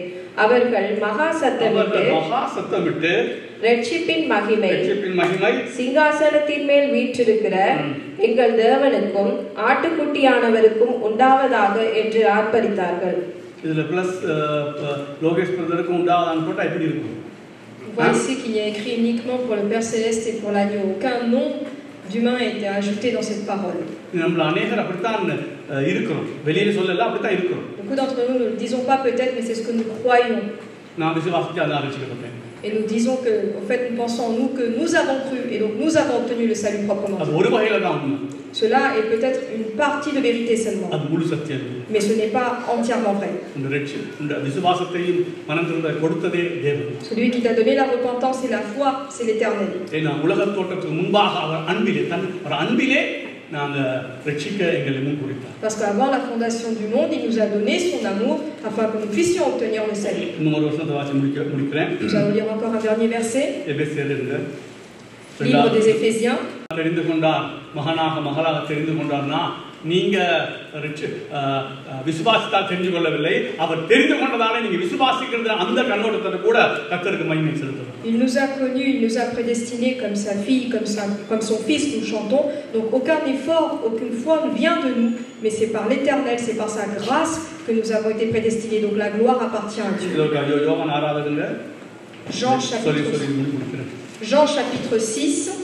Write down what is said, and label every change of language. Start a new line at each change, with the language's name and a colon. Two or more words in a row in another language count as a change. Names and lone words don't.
Tamil: அவர்கள் மகா சத்தமிட்டு ரட்சிப்பின் மகிமை சிங்காசனத்தின் மேல் வீற்றிருக்கிற எங்கள் தேவனுக்கும் ஆட்டுக்குட்டியானவருக்கும் உண்டாவதாக என்று ஆர்ப்பரித்தார்கள். இதுல பிளஸ் லோகேஷ் பிரதருக்கு உண்டாவதான்னு போட்டா எப்படி இருக்கும்?
French: Voici qu'il y a écrit uniquement pour le Père Céleste et pour l'agneau. Aucun nom d'humain a été ajouté dans cette parole.
Tamil: நம்மள அநேகர் அப்படித்தான் இருக்கிறோம். வெளியில சொல்லல அப்படித்தான் இருக்கிறோம்.
French: Beaucoup d'entre nous ne le disons pas peut-être, mais c'est ce que nous croyons.
Tamil: நான் விசுவாசிச்சு அதான் ரட்சிக்கப்பட்டேன்.
French: Et nous disons que, en fait, nous pensons en nous que nous avons cru et donc nous avons obtenu le salut proprement. Cela est peut-être une partie de vérité seulement. Mais ce n'est pas entièrement vrai. Celui qui t'a donné la repentance et la foi, c'est l'Éternel. Parce qu'avant la fondation du monde, il nous a donné son amour afin que nous puissions obtenir le salut. Nous allons lire encore un dernier verset. Livre des Éphésiens.
Tamil: நீங்க விசுவாசித்தால் தெரிந்து கொள்ளவில்லை, அவர் தெரிந்து கொண்டதால நீங்க விசுவாசிக்கிறது அந்த கண்ணோட்டத்தோட கூட கர்த்தருக்கு மகிமை செலுத்துறோம்.
French: Il nous a connus, il nous a prédestinés comme sa fille, comme son fils, nous chantons. Donc aucun effort, aucune foi ne vient de nous, mais c'est par l'Éternel, c'est par sa grâce que nous avons été prédestinés. Donc la gloire appartient à Dieu. Jean chapitre 6.